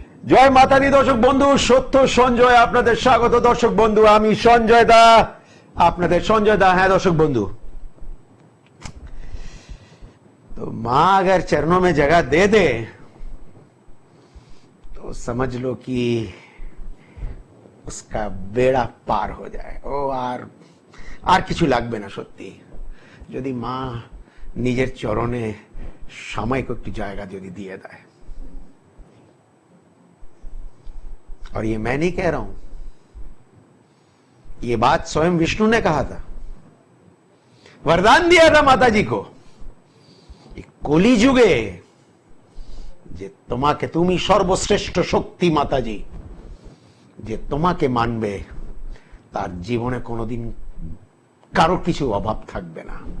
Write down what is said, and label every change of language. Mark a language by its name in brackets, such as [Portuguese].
[Bangla] জয় মাতা দি দর্শক বন্ধু, সত্য সঞ্জয় আপনাদের স্বাগত। দর্শক বন্ধু, আমি সঞ্জয় দা, আপনাদের সঞ্জয় দা। হ্যাঁ দর্শক বন্ধু, [Hindi] तो माँ अगर चरणों में जगह दे दे तो समझ लो कि उसका बेड़ा पार हो जाए। [Bangla] ও আর কিছু লাগবে না। সত্যি যদি মা নিজের চরণে সাময়িক একটু জায়গা যদি দিয়ে দেয়। [Hindi] और ये मैं नहीं कह रहा हूं, ये बात स्वयं विष्णु ने कहा था, वरदान दिया था माता जी को। [Bangla] কলি যুগে যে তোমাকে, তুমি সর্বশ্রেষ্ঠ শক্তি মাতাজি, যে তোমাকে মানবে তার জীবনে কোনোদিন কারো কিছু অভাব থাকবে না।